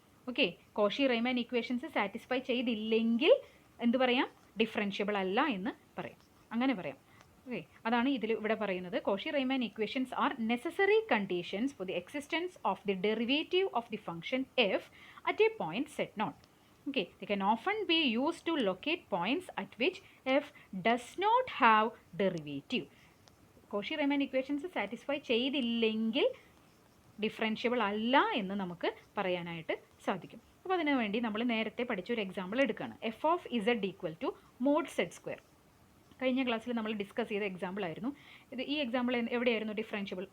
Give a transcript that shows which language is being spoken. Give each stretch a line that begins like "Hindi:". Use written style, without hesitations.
Malayalam: Okay, Cauchy റീമാൻ equations satisfy ചെയ്തില്ലെങ്കിൽ എന്ത് പറയാം? ഡിഫറൻഷ്യബിൾ അല്ല എന്ന് പറയാം. അങ്ങനെ പറയാം. ഓക്കെ, അതാണ് ഇവിടെ പറയുന്നത്.
English: Cauchy Riemann equations are necessary conditions for the existence of the derivative of the function f at a point z naught. Okay, they can often be used to locate points at which f does not have derivative.
Malayalam: Cauchy റീമാൻ equations satisfy ചെയ്തില്ലെങ്കിൽ differentiable അല്ല എന്ന് നമുക്ക് പറയാനായിട്ട് സാധിക്കും. അപ്പോൾ അതിനു വേണ്ടി നമ്മൾ നേരത്തെ പഠിച്ച ഒരു എക്സാമ്പിൾ എടുക്കുകയാണ്. F of Z equal to mode Z square. കഴിഞ്ഞ ക്ലാസ്സിൽ നമ്മൾ ഡിസ്കസ് ചെയ്ത എക്സാമ്പിൾ ആയിരുന്നു ഇത്. ഈ എക്സാമ്പിൾ എവിടെയായിരുന്നു ഡിഫറൻഷ്യബിൾ?